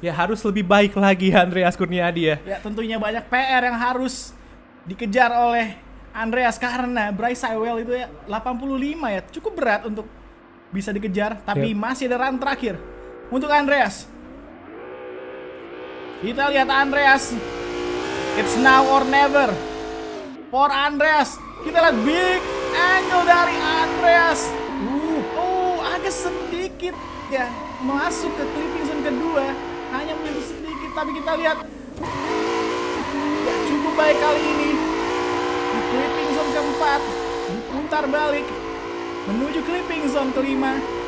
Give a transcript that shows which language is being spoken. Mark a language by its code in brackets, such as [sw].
[id] Ya harus lebih baik lagi Andreas Kurniadi ya. Ya tentunya banyak PR yang harus dikejar oleh Andreas karena Bryce Sewell itu ya 85 ya. Cukup berat untuk bisa dikejar tapi masih ada run terakhir untuk Andreas. Kita lihat Andreas. [en] It's now or never for Andreas. [id] Kita lihat big angle dari Andreas. Agak sedikit ya masuk ke clipping zone kedua. Hanya menyentuh sedikit tapi kita lihat ya, cukup baik kali ini. Di clipping zone keempat diputar balik menuju clipping zone kelima.